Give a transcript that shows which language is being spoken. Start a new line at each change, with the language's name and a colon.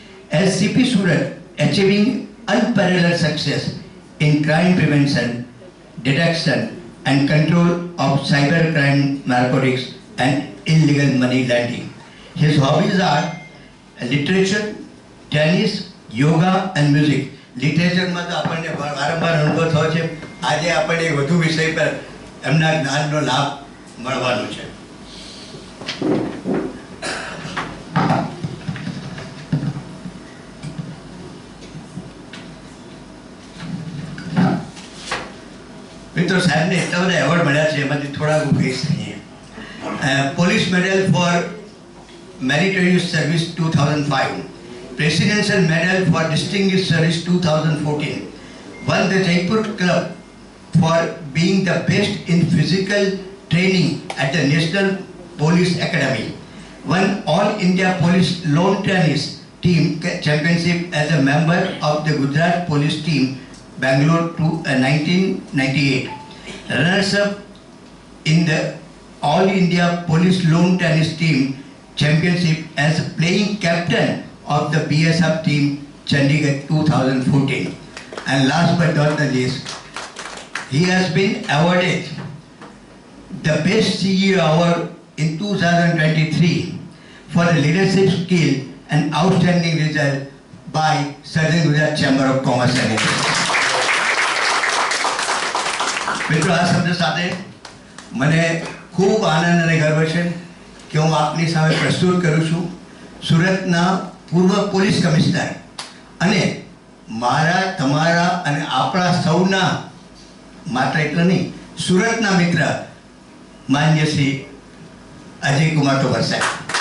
English: As CP Surat, achieving unparalleled success in crime prevention, detection and control of cybercrime, narcotics and illegal money lending. His hobbies are literature, tennis, yoga and music.
Gujarati: લિટરેચરમાં તો આપણને વારંવાર અનુભવ થયો છે. આજે આપણને વધુ વિષય પર એમના જ્ઞાનનો લાભ મળવાનો છે. મિત્રો, સાહેબને એટલા બધા એવોર્ડ મળ્યા છે, એમાંથી થોડા હું કહીશ.
English: Police medal for meritorious service 2005, Presidential Medal for Distinguished Service 2014, won the Jaipur Club for being the best in physical training at the National Police Academy, won All India Police Lawn Tennis Team Championship as a member of the Gujarat Police Team, Bangalore 1998, runners-up in the All India Police Lawn Tennis Team Championship as playing captain of the BSF team Chandigarh 2014. And last but not the least, he has been awarded the Best CEO Award in 2023 for the leadership skill and outstanding result by Southern Gujarat Chamber of Commerce and Industry.
Gujarati: મિત્રો, આ શબ્દ સાથે મને ખૂબ આનંદ અને ગર્વ છે કે હું આપની સામે પ્રસ્તુત કરું છું સુરતના પૂર્વ પોલીસ કમિશનર અને મારા, તમારા અને આપણા સૌના માત્ર એટલું નહીં, સુરતના મિત્ર માન્ય શ્રી અજય કુમાર તોમર સાહેબ.